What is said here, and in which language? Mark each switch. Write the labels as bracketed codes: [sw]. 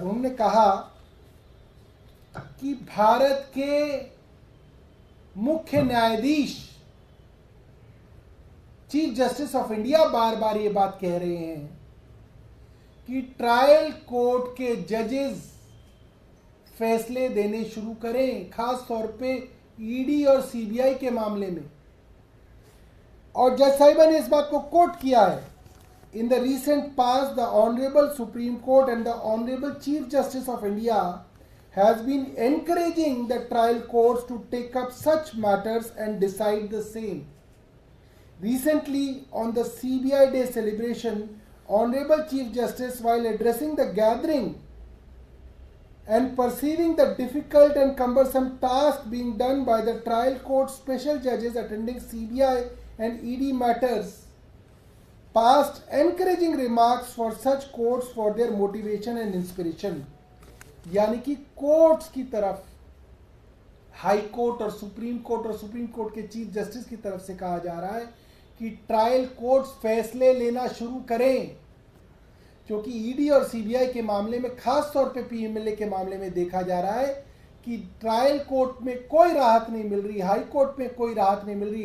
[hi] उन्होंने कहा कि भारत के मुख्य न्यायाधीश, चीफ जस्टिस ऑफ इंडिया बार बार ये बात कह रहे हैं कि ट्रायल कोर्ट के जजेस फैसले देने शुरू करें, खास तौर पे ईडी और सीबीआई के मामले में। और जज साहिबा ने इस बात को कोट किया है, [en] in the recent past the honorable Supreme Court and the honorable Chief Justice of India has been encouraging the trial courts to take up such matters and decide the same. Recently on the CBI Day celebration, honorable Chief Justice, while addressing the gathering and perceiving the difficult and cumbersome task being done by the trial court special judges attending CBI and ED matters, passed encouraging remarks for such courts for their motivation and inspiration। [hi] यानी कि courts की तरफ, high court और supreme court के chief justice की तरफ से कहा जा रहा है कि ट्रायल कोर्ट्स फैसले लेना शुरू करें क्योंकि ईडी और सीबीआई के मामले में, खास तौर पे पीएमएलए के मामले में देखा जा रहा है कि ट्रायल कोर्ट में कोई राहत नहीं मिल रही, हाई कोर्ट में कोई राहत नहीं मिल रही।